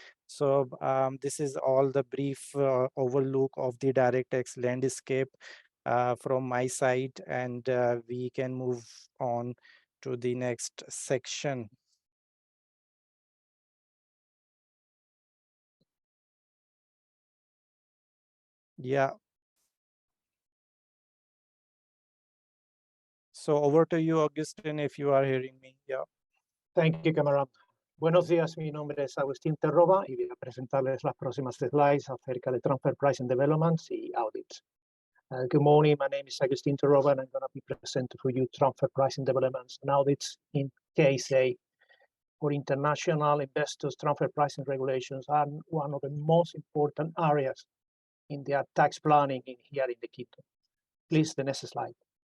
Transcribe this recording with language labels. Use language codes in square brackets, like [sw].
[en] So this is all the brief overlook of the direct tax landscape from my side, and we can move on to the next section. Yeah. So over to you, Agustin, if you are hearing me. Yeah. Thank you, Kamran. [es] Buenos días, mi nombre es Agustin Terroba y voy a presentarles las próximas slides acerca de [en] transfer pricing developments [es] y audits. [en] Good morning, my name is Agustin Terroba, and I'm going to be presenting for you transfer pricing developments and audits in KSA. For international investors, transfer pricing regulations are one of the most important areas in their tax planning here in the Quito. Please, the next slide.